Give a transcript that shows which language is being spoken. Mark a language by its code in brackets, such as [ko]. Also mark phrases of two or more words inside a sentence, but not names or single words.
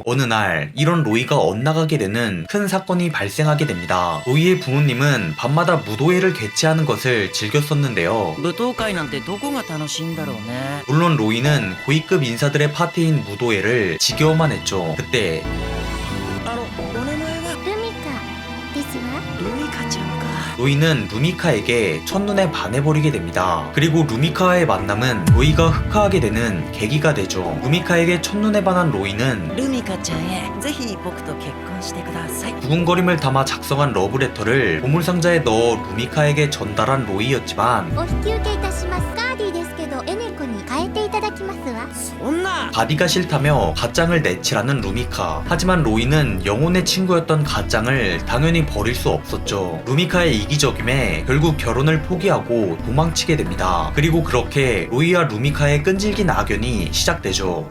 [ko] 어느 날 이런 로이가 엇나가게 되는 큰 사건이 발생하게 됩니다. 로이의 부모님은 밤마다 무도회를 개최하는 것을 즐겼었는데요. 물론 로이는 고위급 인사들의 파티인 무도회를 지겨워만 했죠. 그때 [ja] ルミカですわ。ルミカちゃんか。 [ko] 로이는 루미카에게 첫눈에 반해버리게 됩니다. 그리고 루미카와의 만남은 로이가 흑화하게 되는 계기가 되죠. 루미카에게 첫눈에 반한 로이는 [ja] ルミカちゃんへぜひ僕と結婚してください。 [ko] 두근거림을 담아 작성한 러브레터를 보물상자에 넣어 루미카에게 전달한 로이였지만 [ja] お引き受けいたします。ガーディですけどエネコに変えていただきますわ。そんな [ko] 바디가 싫다며 갓장을 내치라는 루미카. 하지만 로이는 영혼의 친구였던 갓장을 당연히 버릴 수 없었죠. 루미카의 이기적임에 결국 결혼을 포기하고 도망치게 됩니다. 그리고 그렇게 로이와 루미카의 끈질긴 악연이 시작되죠.